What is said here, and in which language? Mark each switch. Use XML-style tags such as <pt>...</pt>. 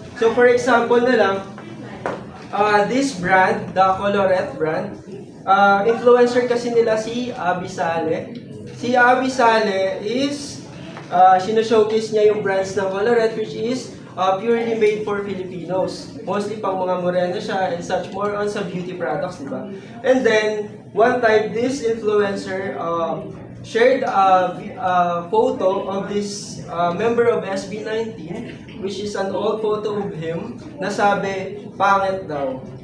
<en>So for example na lang, this brand, the Colorette brand,</en> <tl>influencer kasi nila</tl> <en>si Abby Sale. Si Abby Sale is, showcase niya yung brands ng Colorette, which is purely made for Filipinos.</en> <tl>Mostly pang mga moreno siya and such, more on sa beauty products, di ba?</tl> <en>And then, one time, this influencer shared a photo of this member of SB19, which is an old photo of him,</en> <tl>na sabi, pangit daw.</tl>